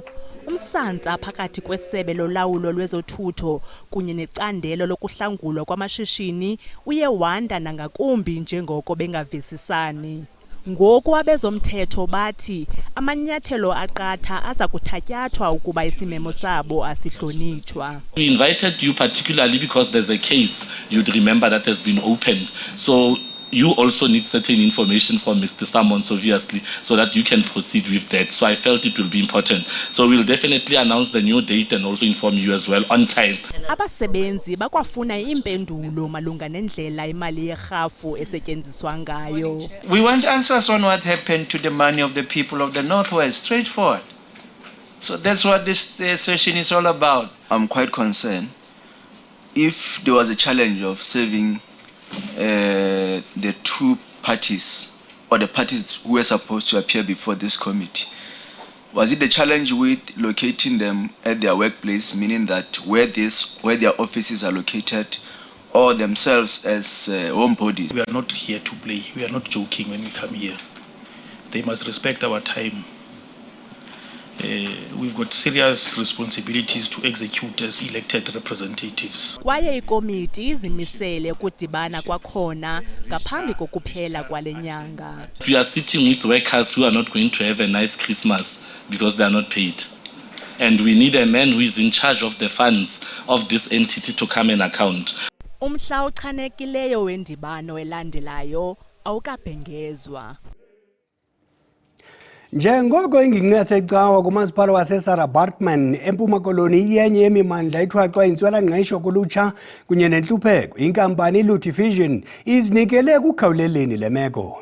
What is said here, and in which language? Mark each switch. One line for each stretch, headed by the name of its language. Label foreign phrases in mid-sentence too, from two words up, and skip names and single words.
Xhosa: Umsantsa phakathi kwesebe lolawulo lwezothutho kunye necandelo lokuhlangulwa kwamashishini uye wanda nangakumbi njengoko bengavisisani. Ngoku abezomthetho bathi amanyathelo aqatha aza kuthatyathwa ukuba isimemo sabo asihlonitshwa.
English: We invited you particularly because there's a case you'd remember that has been opened. So you also need certain information from Mr. Sammons, obviously, so that you can proceed with that. So I felt it will be important. So we'll definitely announce the new date and also inform you as well on time.
Xhosa: Abasebenzi bakwafuna impendulo malunga nendlela imali yerhafu esetyenziswa ngayo.
English: We want answers on what happened to the money of the people of the Northwest, straightforward. So that's what this session is all about. I'm quite concerned if there was a challenge of saving the two parties or the parties who were supposed to appear before this committee. Was it the challenge with locating them at their workplace, meaning that where their offices are located, or themselves as home bodies? We are not here to play. We are not joking when we come here. They must respect our time. We've got serious responsibilities to execute as elected representatives.
Xhosa: Kwaye ikomiti izimisele ukudibana kwakhona ngaphambi kokuphela kwale nyanga.
English: We are sitting with workers who are not going to have a nice Christmas because they are not paid. And we need a man who is in charge of the funds of this entity to come and account.
Xhosa: Umhla ochanekileyo wendibano elandelayo awukabhengezwa. Njengoko ingingqi yasecawa kumasipala waseSarah Baartman eMpuma Koloni iyenye yemimandla ithwaxwa intswela-ngqesho kulutsha kunye nentlupheko, inkampani iLudivision izinikele kukhawuleleni le meko.